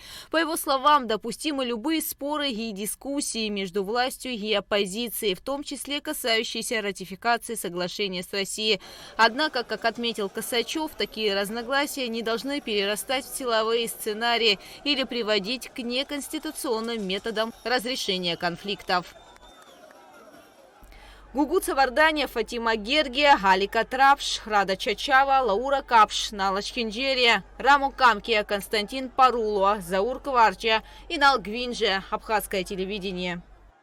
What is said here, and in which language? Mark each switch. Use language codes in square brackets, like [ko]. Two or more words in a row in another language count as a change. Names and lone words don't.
[ru] По его словам, допустимы любые споры и дискуссии между властью и оппозицией, в том числе касающиеся ратификации соглашения с Россией. Однако, как отметил Косачев, такие разногласия не должны перерастать в силовые сценарии или приводить к неконституционным методам разрешения конфликтов. Гугут Савардания, Фатима Гергия, Алика Трапш, Рада Чачава, Лаура Капш, Нала Чхинджерия, Раму Камкия, Константин Парулуа, Заур Кварча и Нал Гвинже. Абхазское телевидение.